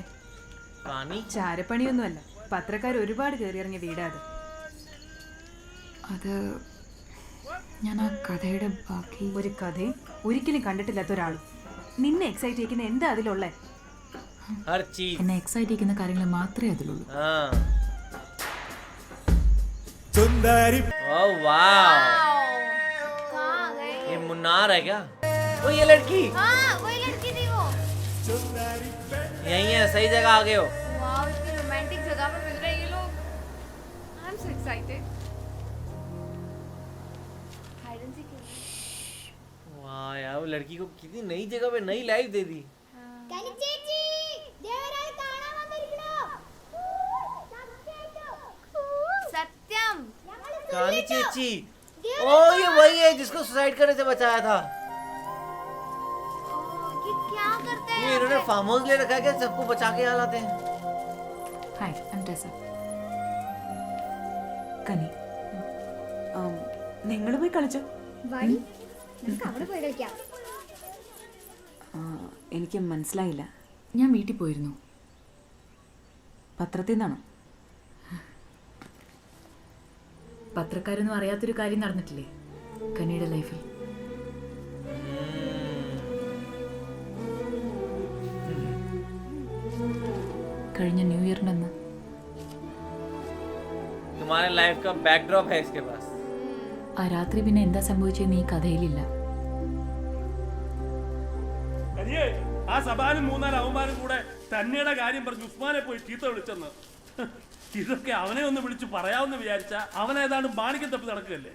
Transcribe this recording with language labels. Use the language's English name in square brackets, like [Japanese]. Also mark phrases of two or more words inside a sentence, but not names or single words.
[Malayalam] ചാരപ്പണിയൊന്നുമല്ല, പത്രക്കാർ ഒരുപാട് കയറിയിറങ്ങിയ വീടാ അത്. അത് ഞാൻ ആ കഥയുടെ ബാക്കി. ഒരു കഥയും ഒരിക്കലും കണ്ടിട്ടില്ലാത്ത ഒരാളും നിന്നെ എക്സൈറ്റ് ചെയ്യിക്കുന്ന എന്താ അതിലുള്ളേ? എന്നെ എക്സൈറ്റ് ചെയ്യുന്ന കാര്യങ്ങൾ മാത്രമേ അതിലുള്ളൂ. [Hindi] ओह वाह, ये मुन्नार है क्या? वो ये लड़की? हाँ वही लड़की थी वो। यही है, सही जगह आ गए हो। वाह इतनी रोमांटिक जगह पे मिल रहे हैं ये लोग। [English] I am so excited. Hide and seek. [Hindi] वाह यार, वो लड़की को कितनी नई जगह पे नई लाइफ दे दी। [Malayalam] कनी ചേച്ചി ദേവരാൽ കാണാൻ വന്നിരിക്കണോ? [Hindi] सत्यम कानी चेची, ओ ये वही है जिसको सुसाइड करने से बचाया था। ये क्या करते हैं? ये इन्होंने [English] farm house [Hindi] ले रखा है क्या? सबको बचा के यहाँ लाते हैं। [English] Hi I am Tessa. Kani, [Malayalam] നിങ്ങൾ പോയി കളിച്ചോ. വാടി നമുക്ക് അവിടെ പോയി കളിക്കാം. എനിക്ക് മനസ്സിലായില്ല. ഞാൻ വീട്ടിൽ പോയിരുന്നു. പത്രത്തിൽ നിന്നാണോ? പത്രക്കാരൊന്നും അറിയാത്തൊരു കാര്യം നടന്നിട്ടില്ലേ കനിയുടെ ലൈഫിൽ? കഴിഞ്ഞ ന്യൂ ഇയറിൻ്റെ അന്ന് [Hindi] तुम्हारे लाइफ का बैकड्रॉप है इसके पास। [Malayalam] ആ രാത്രി പിന്നെ എന്താ സംഭവിച്ചതെന്ന് ഈ കഥയിലില്ല. ആ സഭാനും 3-4 അവന്മാരും കൂടെ തന്നെയുടെ കാര്യം പറഞ്ഞ് ഉസ്മാനെ പോയി ചീത്ത വിളിച്ചെന്ന്. ഇതൊക്കെ അവനെ ഒന്ന് വിളിച്ച് പറയാമെന്ന് വിചാരിച്ച അവൻ ഏതാണ്ട് മാണിക്യം തപ്പി നടക്കുകയല്ലേ.